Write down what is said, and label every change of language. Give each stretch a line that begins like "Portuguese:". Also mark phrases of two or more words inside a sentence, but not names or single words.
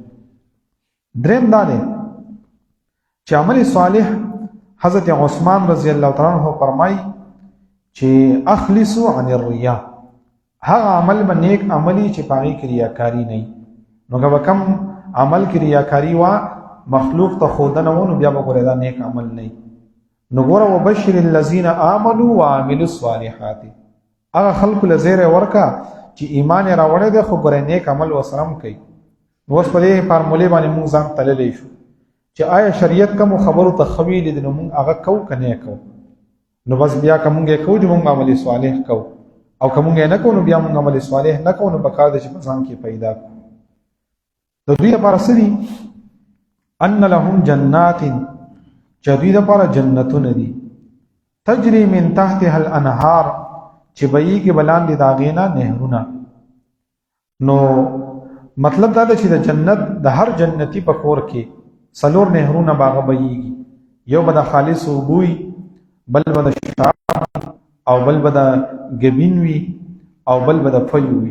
Pashto: دریم دا دی چې عمل صالح حضرت عثمان رضی الله تعالی عنہ فرمایي چې
Arabic: اخلصوا عن الریا،
Pashto: هغه عمل به نیک عملی چې په هغې کې ریاکاري نه وي. نو که به کم عمل کې ریاکاري وه، مخلوق ته ښودنه و، نو بیا به ګوره دا نیک عمل نه وي. نو ګوره
Arabic: وبشر الذین آمنوا وعملوا الصالحات،
Pashto: هغه خلکو له زیری ورکه چې ایمان یې راوړی دی خو ګوره نیک عمل ورسره هم کوي. نو اوس په دې فارمولې باندې موږ ځان تللی شو چې آیا شریعت کومو خبرو ته ښه ویلي دي نو موږ هغه کوو که نه کوو. نو بس بیا که موږ یې کوو چې موږ عمل صالح کوو، او که موږ یې نه کوو نو بیا موږ عمل صالح نه کوو. نو پکار دی چې په ځان کې پیدا کړو. د دوی لپاره څه دي؟
Arabic: ان لهم جنات،
Pashto: چې دوی لپاره جنتونه دي،
Arabic: تجري من تحتها الانهار،
Pashto: چې بهیږي به لاندې د هغې نه نهرونه. نو مطلب دا ده چې د جنت د هر جنتي په کور کې 4 نهرونه به هغه بهیږي، یو به د خالص اوبه وي، بل به د شراب او بل به د ګبین وي او بل به د فیو وي.